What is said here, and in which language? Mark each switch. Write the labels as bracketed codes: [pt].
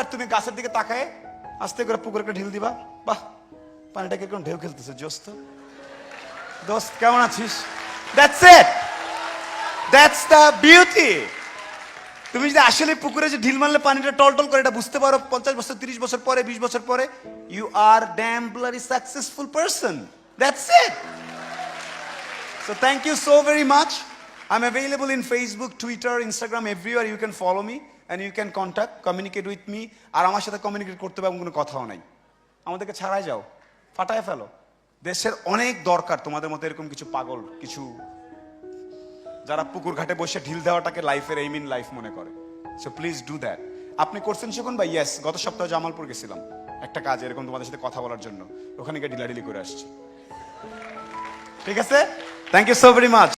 [bn] আর তুমি গাছের দিকে তাকায় আস্তে করে পুকুরে একটা ঢিল দিবা, বাহ পানিটা কিরকম ঢেউ খেলতেছে, জোস্ত দোস্ত কেমন আছিস, [en] That's it, that's the beauty. [bn] তুমি যদি আসলে পুকুরে যে ঢিল মারলে পানিটা টলটল করে এটা বুঝতে পারো 50 বছর 30 বছর পরে 20 বছর পরে, [en] You are damn bloody successful person, that's it. So thank you so very much. I'm available in Facebook, Twitter, Instagram, everywhere. You can follow me and you can contact, communicate with me. [bn] আর আমার সাথে communicate করতে হবে এমন কোনো কথাও নাই। আমাদেরকে ছাড়াই যাও, ফাটায় ফেলো। দেশের অনেক দরকার তোমাদের মতো এরকম কিছু পাগল, কিছু যারা পুকুর ঘাটে বসে ঢিল দেওয়াটাকে লাইফের এইম ইন লাইফ মনে করে। [en] So please do that. [bn] আপনি করছেন শিখুন ভাই? ইয়েস, গত সপ্তাহে জামালপুর গেছিলাম একটা কাজে এরকম তোমাদের সাথে কথা বলার জন্য, ওখানে গিয়ে ঢিলাঢিলি করে আসছি। ঠিক আছে, [en] Thank you so very much.